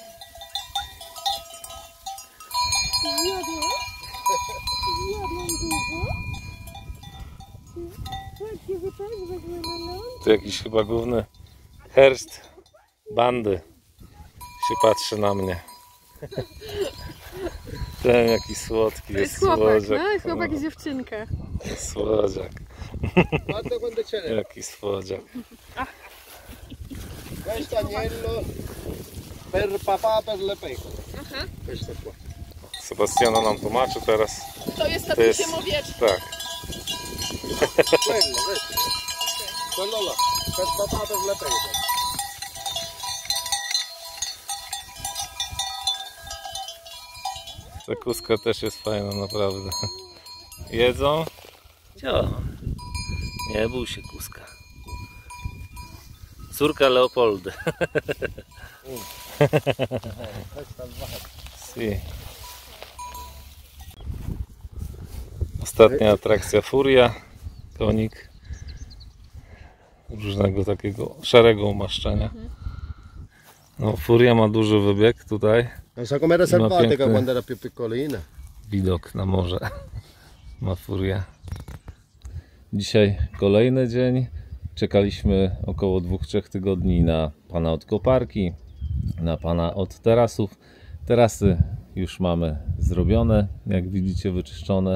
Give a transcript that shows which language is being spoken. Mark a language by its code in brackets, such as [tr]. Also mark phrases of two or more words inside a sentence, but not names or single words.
[pl] Tu jakiś chyba główny herszt bandy się patrzy na mnie. Ten jaki słodki jest Chłopak, słodziak. no? Chłopak i dziewczynka. Słodziak. [it] Guarda quando ce n'è. [pl] Jaki słodziak. [it] Questo agnello per papà per le pecore. Questo qua. [pl] Sebastiano nam tłumaczy teraz. To jest To jest- tatusiem owieczki. Tak. [it] Quello, questo. Quello là, per papà per le pecore. [pl] Ta kuska też jest fajna, naprawdę. Jedzą? Cio. Nie bój się, kuska. Córka Leopoldy. Si. Ostatnia atrakcja Furia. Konik. Różnego takiego szarego umaszczenia. No, Furia ma duży wybieg tutaj. [it] Non so com'era selvatica [pl] piękny- [it] quando era più piccolina. [pl] Widok na morze ma Furia. Dzisiaj kolejny dzień. Czekaliśmy około 2-3 tygodni na pana od koparki, na pana od tarasów. Tarasy już mamy zrobione, jak widzicie, wyczyszczone.